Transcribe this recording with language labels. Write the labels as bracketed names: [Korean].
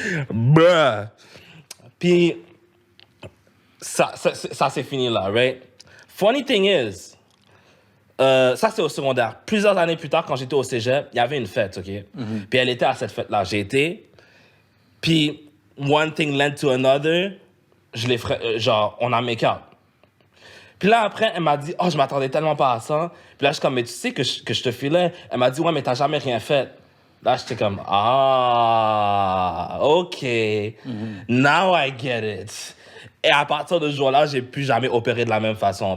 [French] Bruh. Puis, ça c'est fini là, right? [English] Funny thing is, [French] ça c'est au secondaire. Plusieurs années plus tard, quand j'étais au cégep, il y avait une fête, OK? Puis elle était à cette fête-là. J'ai été. [English] Puis, one thing led to another. [French] Genre, on a make-up. Puis là, après, elle m'a dit, oh, je m'attendais tellement pas à ça. Puis là, je suis comme, mais tu sais que je te filais. Elle m'a dit, ouais, mais t'as jamais rien fait. Là, j'étais comme, ah, OK. [English] Now I get it. [French] Et à partir de ce jour-là, j'ai plus jamais opéré de la même façon.